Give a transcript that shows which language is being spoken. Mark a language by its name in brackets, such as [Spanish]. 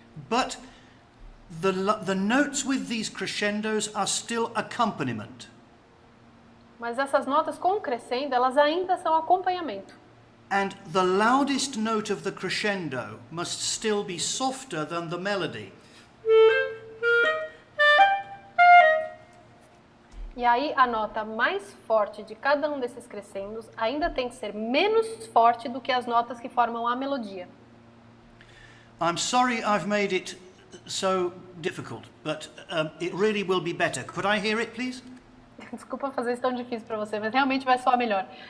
[English] But the notes with these crescendos are still accompaniment. [Portuguese] Mas essas notas com crescendo, elas ainda são acompanhamento. [English] And the loudest note of the crescendo must still be softer than the melody. [Portuguese] E aí, a nota mais forte de cada um desses crescendos ainda tem que ser menos forte do que as notas que formam a melodia. [English] I'm sorry I've made it so difficult, but it really will be better. Could I hear it, please? [Portuguese] Desculpa fazer isso tão difícil para você, mas realmente vai soar melhor.